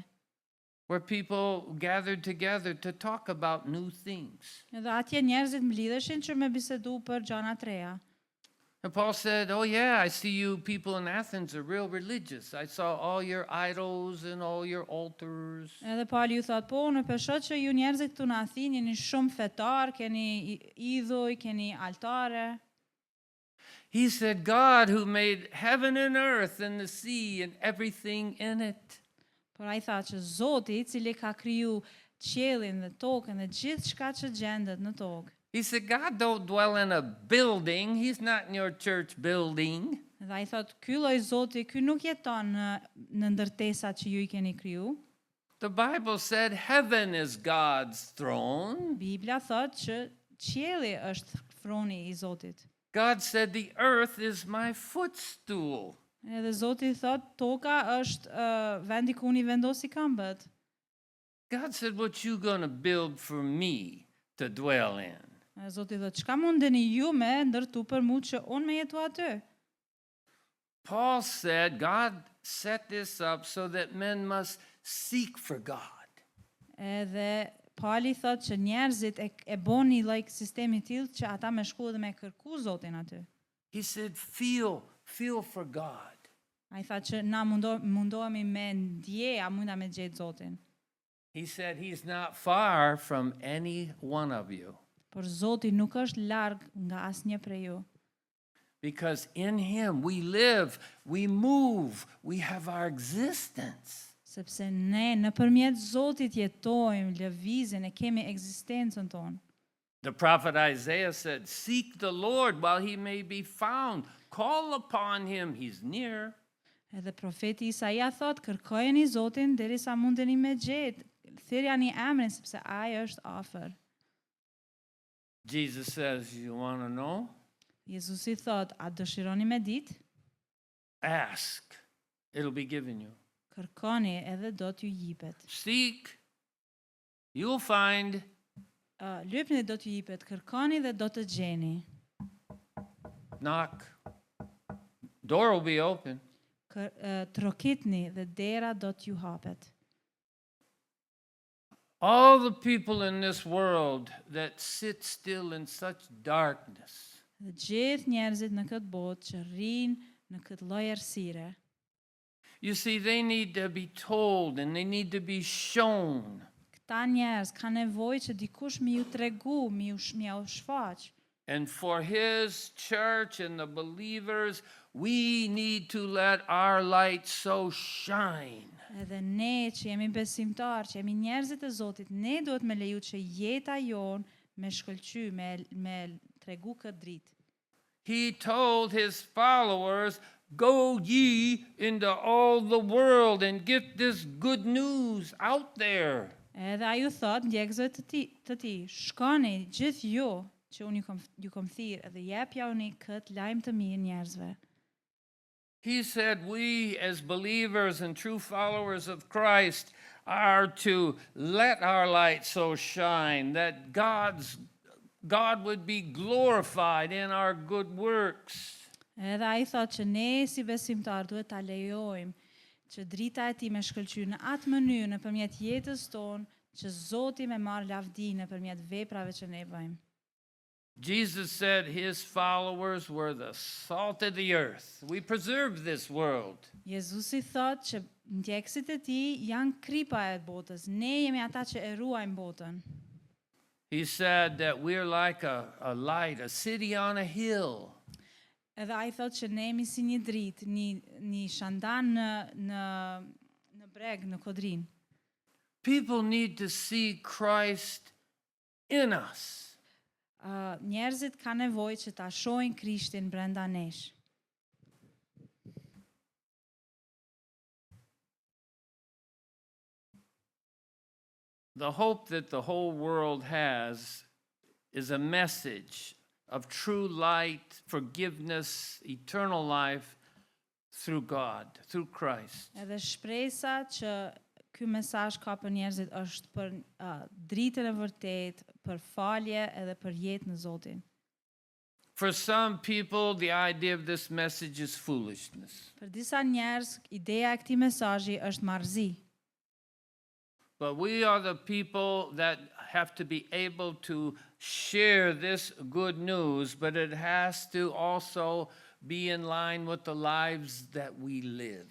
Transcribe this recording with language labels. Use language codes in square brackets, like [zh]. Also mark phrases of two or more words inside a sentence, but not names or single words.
[en] Where people gathered together to talk about new things. [sq] Edhe atje njerëzit mblidheshin që me bisedu për gjëra të reja. [en] And Paul said, oh yeah, I see you people in Athens are real religious. I saw all your idols and all your altars. [sq] Edhe Pauli ju thot, po, në peshot që ju njerëzit këtu në Athinë jeni shumë fetar, keni idhuj, keni altare. [en] He said, God who made heaven and earth and the sea and everything in it. [sq] Por ai tha që Zoti, I cili ka kriju qiellin dhe tokën dhe gjithë shka që gjendet në tokë. [en] He said, God don't dwell in a building. He's not in your church building. [sq] Dhe ai thot, ky lloj Zoti, ky nuk jeton në ndërtesat që ju I keni kriju. [en] The Bible said heaven is God's throne. [sq] Bibla thot që qielli është froni I Zotit. [en] God said the earth is my footstool. [sq] Edhe Zoti thot, toka është vendi ku unë I vendosi këmbët. [en] God said, what you gonna build for me to dwell in? [sq] Zoti thot, çka mundeni ju me ndërtu për mu që unë me jetu aty? [en] Paul said God set this up so that men must seek for God. [sq] Edhe Pauli thot që njerëzit e bon një lloj sistemi tillë që ata me shku dhe me kërku Zotin aty. [en] He said, feel for God. [sq] Ai tha që na mundohemi me ndje, a munda me gjetë Zotin. [en] He said he's not far from any one of you. [sq] Por Zoti nuk është larg nga asnjë prej ju. [en] Because in him we live, we move, we have our existence. [sq] Sepse ne nëpërmjet Zotit jetojmë, lëvizim, e kemi ekzistencën tonë. [en] The prophet Isaiah said, seek the Lord while he may be found. Call upon him, he's near. [sq] Edhe profeti Isaia thot, kërkojeni Zotin derisa mundeni me gjetë. Thirrjani emrin sepse ai është afër. [en] Jesus says, you want to know? [sq] Jezusi thot, a dëshironi me ditë? [en] Ask. It'll be given you. [sq] Kërkoni edhe do t'ju jipet. [en] Seek. You'll find. [sq] Lypni do t'ju jipet, kërkoni dhe do të gjeni. [en] Knock. Door will be open. [sq] Trokitni dhe dera do t'ju hapet. [en] All the people in this world that sit still in such darkness, [sq] Dhe gjithë njerëzit në këtë botë që rrinë në këtë lloj errësire, [en] you see, they need to be told and they need to be shown. [sq] këta njerëz kanë nevojë që dikush mi ju tregu, mi ju shfaq. [en] And for his church and the believers, we need to let our light so shine. [sq] Edhe ne që jemi besimtar, që jemi njerëzit e Zotit, ne duhet me leju që jeta jon me shkëlqy, me tregu këtë dritë. [en] He told his followers, go ye into all the world and get this good news out there. [sq] Edhe ai ju thot ndjekësve të ti, shkoni gjithë ju që unë ju kom thirrë dhe jepjani këtë lajm të mirë njerëzve. [en] He said, we as believers and true followers of Christ are to let our light so shine that God would be glorified in our good works. [sq] Edhe ai thot që ne si besimtar duhet ta lejojmë që drita e tij me shkëlqy në atë mënyrë nëpërmjet jetës tonë që Zoti me marr lavdi nëpërmjet veprave që ne bëjmë. [en] Jesus said his followers were the salt of the earth. We preserve this world. [sq] Jezusi thot që ndjekësit e tij janë kripa e botës. Ne jemi ata që e ruajmë botën. [en] He said that we're like a light, a city on a hill. [sq] Edhe ai thot që ne jemi si një dritë, një shandan në breg, në kodrin. [en] People need to see Christ in us. [sq] Njerëzit kanë nevojë që ta shohin Krishtin brenda nesh. [en] The hope that the whole world has is a message of true light, forgiveness, eternal life through God, through Christ. [sq] Edhe shpresa që ky mesazh ka për njerëzit është për dritën e vërtetë, për falje edhe për jetë në Zotin. [en] For some people, the idea of this message is foolishness. [sq] Për disa njerëz, ideja e këtij mesazhi është marrëzi. [en] But we are the people that have to be able to share this good news, but it has to also be in line with the lives that we live.